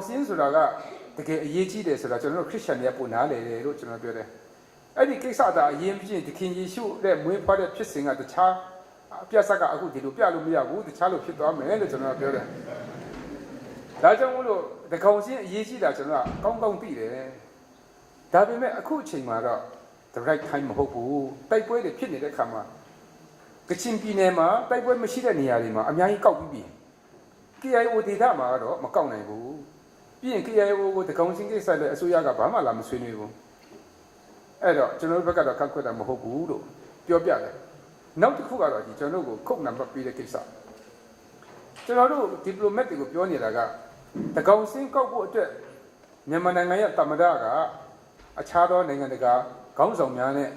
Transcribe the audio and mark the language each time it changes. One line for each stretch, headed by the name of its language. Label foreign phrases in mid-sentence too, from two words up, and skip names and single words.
Burmese: စင်းဆိုတာကတကယ်အရေးကြီးတယ်ဆိုတာကျွန်တော်တို့ခရစ်ယာန်တွေကပုံနာလေတယ်လို့ကျွန်တော်ပြောတယ်အဲ့ဒီကိစ္စဒါ အရင်ဖြစ်သခင်ယေရှုရဲ့မွေးဖွားတဲ့ဖြစ်စဉ်ကတခြားအပြတ်ဆက်ကအခုဒီလိုပြလို့မရဘူးတခြားလိုဖြစ်သွားမယ်လို့ကျွန်တော်ပြောတယ်ဒါကြောင့်မို့လို့တကောင်စင်းအရေးကြီးတာကျွန်တော်ကကောင်းကောင်းသိတယ်ဒါပေမဲ့အခုအချိန်မှာတော့
English: the right time
Burmese: မဟုတ်ဘူးတိုက်ပွဲတွေဖြစ်နေတဲ့အခါမှာကချင်ပြည်နယ်မှာတိုက်ပွဲမရှိတဲ့နေရာတွေမှာအများကြီးကောက်ပြီးပြီ KIO ဒေသမှာတော့မကောက်နိုင်ဘူး ပြီးရင် KIO ကိုတကောင်စင်းကိစ္စလည်းအစိုးရကဘာမှလာမဆွေးနွေးဘူးအဲ့တော့ကျွန်တော်တို့ဘက်ကတော့ခက်ခွက်တာမဟုတ်ဘူးလို့ပြောပြတယ်နောက်တစ်ခုကတော့ဒီကျွန်တော်တို့ကိုခုတ်နံပါတ်ပေးတဲ့ကိစ္စကျွန်တော်တို့ဒီပလိုမက်တွေကိုပြောနေတာကတကောင်စင်းကောက်ဖို့အတွက်မြန်မာနိုင်ငံရဲ့တမဒကအခြားသောနိုင်ငံတကာခေါင်းဆောင်များနဲ့